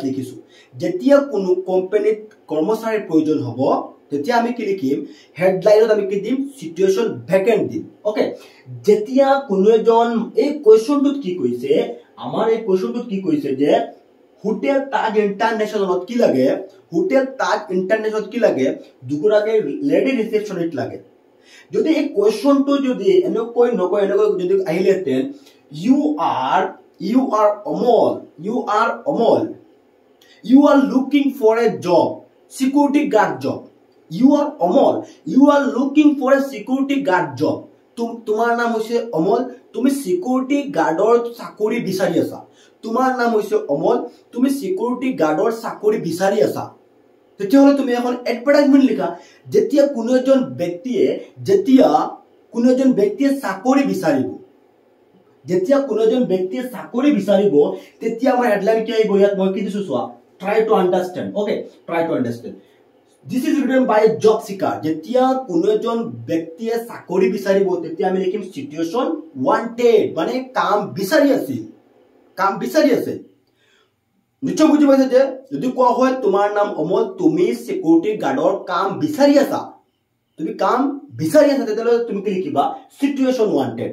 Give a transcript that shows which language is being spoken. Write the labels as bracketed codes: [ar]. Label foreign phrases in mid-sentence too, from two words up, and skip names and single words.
[as] লিখিছো যেতিয়া কোনো কোম্পানীত কৰ্মচাৰীৰ প্ৰয়োজন হ'ব তেতিয়া আমি কি লিখিম হেডলাইনত আমি কি দিম [en] situation background [as] দিম ওকে যেতিয়া কোনো এজন এই কোৱেশ্যনটোত কি কৈছে আমাৰ এই কোৱেশ্যনটোত কি কৈছে যে হোটেল তাজ ইন্টাৰনেশ্যনেলত কি লাগে হোটেল তাজ ইন্টাৰনেশ্যনেলত কি লাগে দুগৰাকী [en] lady receptionist [as] লাগে যদি এই কোৱেশ্যনটো যদি এনেকৈ যদি আহিলেহেঁতেন [en] you are Amol you are looking for a job security guard job you are Amol you are looking for a security guard job [as] তোমাৰ নাম হৈছে অমল তুমি [en] security guardৰ [as] চাকৰি বিচাৰি আছা তোমাৰ নাম হৈছে অমল তুমি [en] security guardৰ [as] চাকৰি বিচাৰি আছা তেতিয়াহলে তুমি এখন এডভাৰটাইজমেন্ট লিখা যেতিয়া কোনো এজন ব্যক্তিয়ে চাকৰি বিচাৰিব যেতিয়া কোনো এজন ব্যক্তিয়ে চাকৰি বিচাৰিব তেতিয়া আমাৰ হেডলাইন কি আহিব ইয়াত মই কি দিছো চোৱা [en] try to understand okay try to understand this is written by a job seeker [as] যেতিয়া কোনো এজন ব্যক্তিয়ে চাকৰি বিচাৰিব তেতিয়া আমি লিখিম [en] situation wanted [as] মানে কাম বিচাৰি আছে নিশ্চয় বুজি পাইছে যে যদি কোৱা হয় তোমাৰ নাম অমল, তুমি [en] security guardৰ [as] কাম বিচাৰি আছা, তুমি কাম বিচাৰি আছা, তেতিয়াহ'লে তুমি কি লিখিবা [en] situation wanted.